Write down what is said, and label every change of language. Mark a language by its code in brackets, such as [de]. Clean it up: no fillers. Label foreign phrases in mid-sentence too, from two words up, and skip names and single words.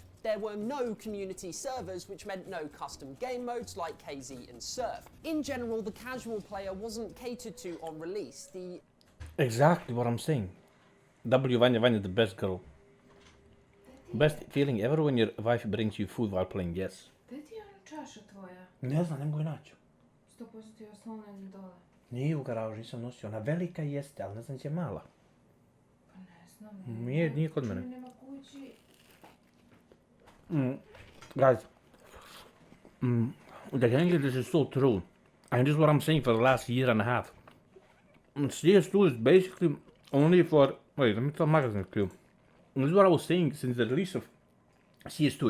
[en] There were no community servers, which meant no custom game modes like KZ and Surf. In general, the casual player wasn't catered to on release. Exactly what I'm saying. W Vanya the best girl. Best feeling ever when your wife brings you food while playing, yes. [bs] Gdje ti je čaša tvoja? Ne znam, ne mogu je naći. 100% je oslonjena dole. Nije u garažu, nisam nosio. Ona velika jeste, ali ne znam gdje je mala. Pa ne znam. Nije kod mene. Nema kući. [en] Guys, the English is so true. And this is what I'm saying for the last year and a half. CS2 is basically only for... Wait, let me tell magazine clue. This is what I was saying since the release of CS2.